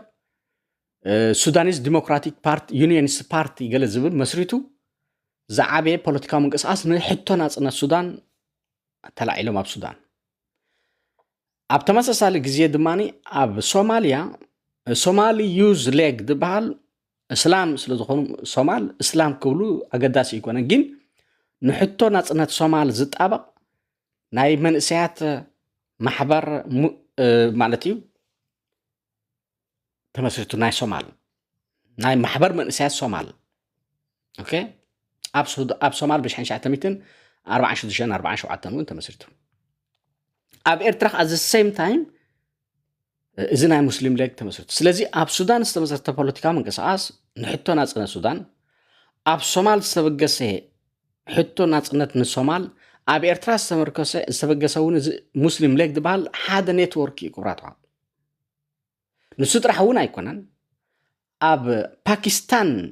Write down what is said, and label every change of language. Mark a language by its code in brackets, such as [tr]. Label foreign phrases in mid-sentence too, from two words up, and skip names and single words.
[ti] ሱዳኒስ ዲሞክራቲክ ፓርቲ ዩኒየንስ ፓርቲ ገለ ዝብል መስሪቱ ዝዓበየ ፖለቲካዊ ምንቅስቃስ ንሕቶ ናፅነት ሱዳን ተላዒሎም ኣብ ሱዳን ኣብ ተመሳሳሊ ግዜ ድማኒ ኣብ ሶማልያ ሶማሊ ዩዝ ሌግ ዝበሃል እስላም ስለ ዝኾኑ ሶማል እስላም ክብሉ ኣገዳሲ ይኮነ ግን ንሕቶ ናፅነት ሶማል ዝጣበቕ ናይ መንእሰያት ማሕበር ማለት እዩ ተመስሪቱ ናይ ሶማል ናይ ማሕበር መንእሰያት ሶማል ኦኬ ኣብ ሶማል ብ1946-47 እውን ተመስሪቱ ኣብ ኤርትራ [en] at the same time [ti] እዚ ናይ ሙስሊም ሌግ ተመስሪቱ ስለዚ ኣብ ሱዳን ዝተመሰረተ ፖለቲካዊ ምንቅስቃስ ንሕቶ ናፅነት ሱዳን ኣብ ሶማል ዝተበገሰ ሕቶ ናፅነት ንሶማል ኣብ ኤርትራ ዝተበገሰ እውን ሙስሊም ሌግ ዝበሃል ሓደ ኔትወርክ እዩ ክብራትዋ ንሱ ጥራሕ እውን ኣይኮነን ኣብ ፓኪስታን